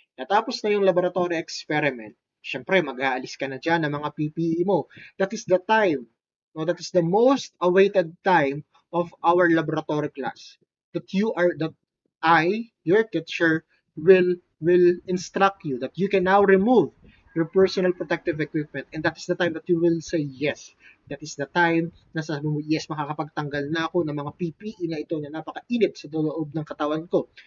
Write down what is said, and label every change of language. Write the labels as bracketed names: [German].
[Filipino] Natapos na yung laboratory experiment, syempre mag-aalis ka na dyan ng mga PPE mo. [English] That is the time, no, that is the most awaited time of our laboratory class. That I, your teacher, will instruct you that you can now remove your personal protective equipment, and that is the time that you will say yes. That is the time [Filipino] na sabi mo, yes, makakapagtanggal na ako ng mga PPE na ito na napakainit sa loob ng katawan ko.